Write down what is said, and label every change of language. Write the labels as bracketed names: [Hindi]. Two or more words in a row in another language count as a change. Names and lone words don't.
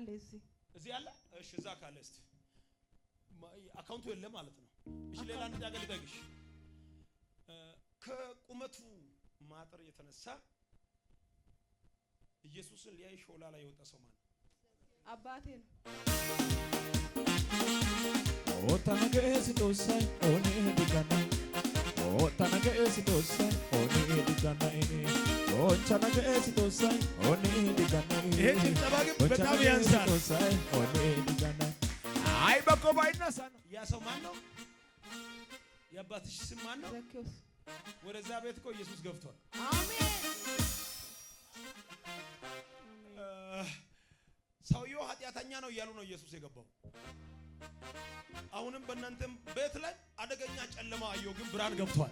[Amharic] እዚህ አለ። እሺ እዛ ካለ እስቲ አካውንቱ የለም ማለት ነው። እሺ ሌላ አንድ ነገር ልጠይቅሽ። ከቁመቱ ማጠር የተነሳ ኢየሱስን ሊያይ ሾላ ላይ የወጣ ሰው ማለት አባቴ ነው። otanagesi dosai oni digana otanagesi dosai oni digana otanagesi dosai oni digana ይሄ ጭብጨባ ግን በጣም ያንሳል። dosai oni digana አይ በቆባይነሳ ነው። ያ ሰው ማን ነው? የአባትሽ ስም ማን ነው? ዘኬዎስ። ወደዛ ቤት እኮ ኢየሱስ ገብቷል። አሜን። ሰውየው ኃጢአተኛ ነው እያሉ ነው ኢየሱስ የገባው። አሁንም በእናንተም ቤት ላይ አደገኛ ጨለማ አየሁ፣ ግን ብርሃን ገብቷል።